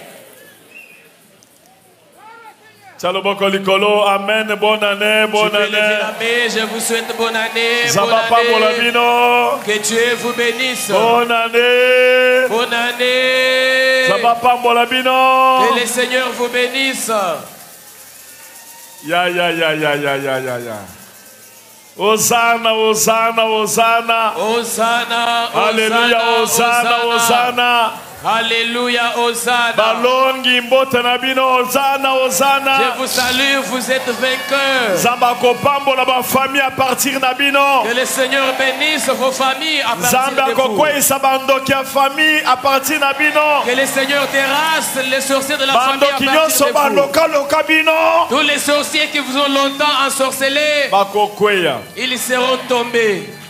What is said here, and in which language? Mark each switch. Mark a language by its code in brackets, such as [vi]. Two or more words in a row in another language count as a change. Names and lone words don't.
[fr] Amen, bonne année, bonne année. Je vous souhaite bonne année. Que Dieu vous bénisse. Bonne année. Bonne année. Que le Seigneur vous bénisse. Ya. Hosanna, Hosanna, Hosanna. Hosanna. Alléluia, Hosanna, Hosanna. Alléluia, Hosanna. [ln] Balongi mbote na bino, [fr] Hosanna, Hosanna. Je vous salue, vous êtes vainqueurs. [ln] Zambako pambo na ba [fr] famille à partir [ln] na bino. [fr] Que le Seigneur bénisse vos familles à partir de vous. Famille à partir [ln] na bino. [fr] Que le Seigneur terrasse les sorciers de la famille à partir de vous. Tous les sorciers qui vous ont longtemps ensorcelés, ils seront tombés.